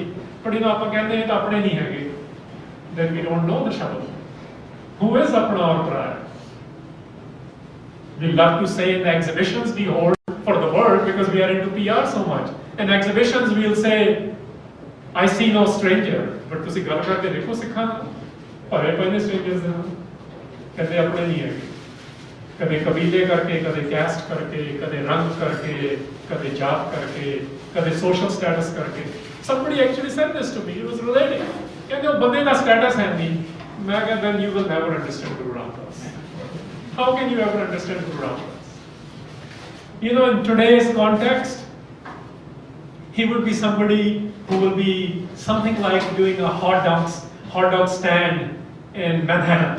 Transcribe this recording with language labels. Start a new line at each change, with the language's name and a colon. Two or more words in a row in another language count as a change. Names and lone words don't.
English: But you know, then we don't know the Shabad. Who is
Hindi: अपना और पराया?
English: We love to say in the exhibitions we hold for the world because we are into PR so much. In exhibitions we'll say, I see no stranger, but
Punjabi: ਤੁਸੀਂ ਗੱਲ ਕਰਕੇ ਦੇਖੋ ਸਿੱਖਾਂ ਭਰੇ ਪਏ ਨੇ strangers ਦੇ ਨਾਲ, ਕਦੇ ਆਪਣੇ ਨਹੀਂ ਹੈਗੇ, ਕਦੇ ਕਬੀਲੇ ਕਰਕੇ, ਕਦੇ caste ਕਰਕੇ, ਕਦੇ ਰੰਗ ਕਰਕੇ, ਕਦੇ ਜਾਤ ਕਰਕੇ, ਕਦੇ
English: social status
Punjabi: ਕਰਕੇ.
English: Somebody actually said this to me, he was relating,
Punjabi: ਕਹਿੰਦੇ ਉਹ ਬੰਦੇ ਦਾ status ਹੈ ਨਹੀਂ. ਮੈਂ ਕਿਹਾ
English: then you will never understand Guru Ramdas. How can you ever understand Guru Ramdas? You know, in today's context, he would be somebody who will be something like doing a hot dog stand in Manhattan.